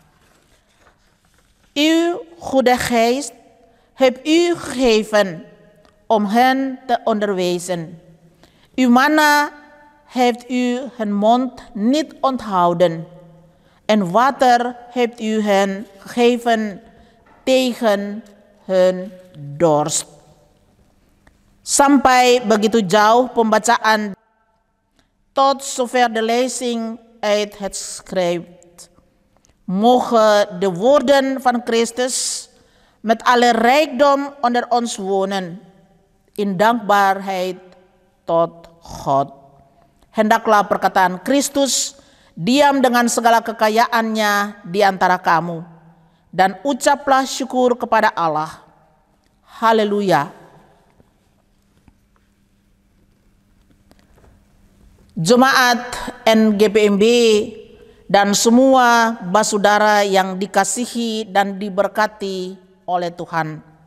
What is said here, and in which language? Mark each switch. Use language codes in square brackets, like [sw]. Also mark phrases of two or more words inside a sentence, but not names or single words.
[nl] Uw goede geest hebt u gegeven om hen te onderwijzen. Uw manna heeft u hun mond niet onthouden, en water hebt u hen gegeven tegen hun dorst. [id] Sampai begitu jauh pembacaan, [nl] tot zover de lezing uit het schrift. Mogen de woorden van Christus met alle rijkdom onder ons wonen, in dankbaarheid tot God. [id] Hendaklah perkataan Kristus diam dengan segala kekayaannya di antara kamu, dan ucaplah syukur kepada Allah. Haleluya. Jemaat NGPMB dan semua basudara yang dikasihi dan diberkati oleh Tuhan.